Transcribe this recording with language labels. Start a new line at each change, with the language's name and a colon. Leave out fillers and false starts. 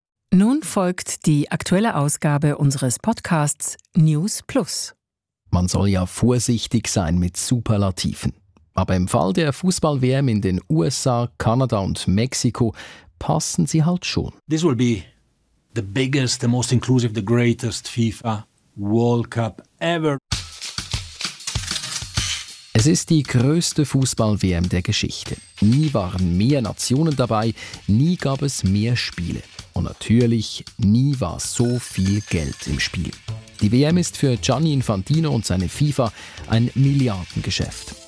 German: Nun folgt die aktuelle Ausgabe unseres Podcasts News Plus. Man soll ja vorsichtig sein mit Superlativen. Aber im Fall der Fußball-WM in den USA, Kanada und Mexiko passen sie halt schon.
English: This will be the biggest, the most inclusive, the greatest FIFA World Cup ever.
German: Es ist die größte Fußball-WM der Geschichte. Nie waren mehr Nationen dabei, nie gab es mehr Spiele. Und natürlich, nie war so viel Geld im Spiel. Die WM ist für Gianni Infantino und seine FIFA ein Milliardengeschäft.